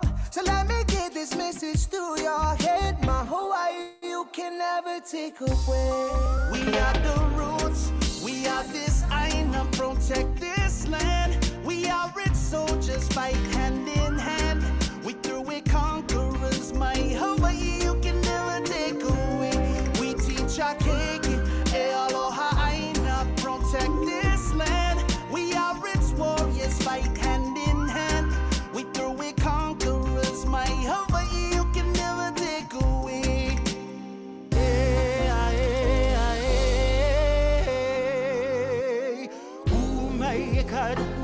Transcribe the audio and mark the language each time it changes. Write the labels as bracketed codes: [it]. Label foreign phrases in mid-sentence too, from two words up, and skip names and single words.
[en] So let me get this message through your head, my Hawaii you can never take away. We are the roots, we are this Aina. Protect this land. We are rich soldiers, fight hand in hand. We through it conquerors, my Hawaiʻi you can never take away. We teach our keiki, [haw] e aloha aina. [en] Protect this land. We are rich warriors, fight hand in hand. We through it conquerors, my Hawaiʻi you can never take away. Umai